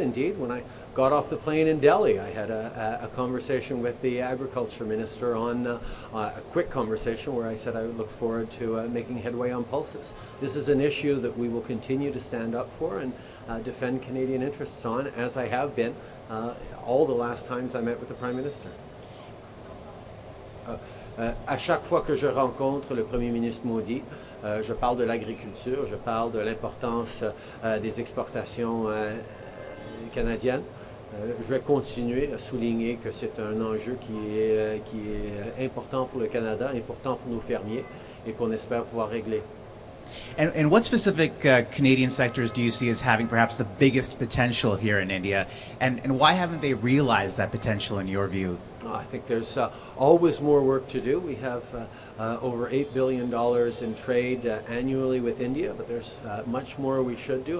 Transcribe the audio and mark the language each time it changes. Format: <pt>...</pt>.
<en>Indeed, when I got off the plane in Delhi, I had a conversation with the agriculture minister on a quick conversation where I said I would look forward to making headway on pulses. This is an issue that we will continue to stand up for and defend Canadian interests on, as I have been all the last times I met with the Prime Minister.</en> <fr>À chaque fois que je rencontre le Premier ministre Modi, je parle de l'agriculture, je parle de l'importance des exportations canadiennes. Je vais continuer à souligner que c'est un enjeu qui est important pour le Canada, important pour nos fermiers et qu'on espère pouvoir régler.</fr> <en>And what specific Canadian sectors do you see as having perhaps the biggest potential here in India? And why haven't they realized that potential in your view? I think there's always more work to do. We have over $8 billion in trade annually with India, but there's much more we should do.</en>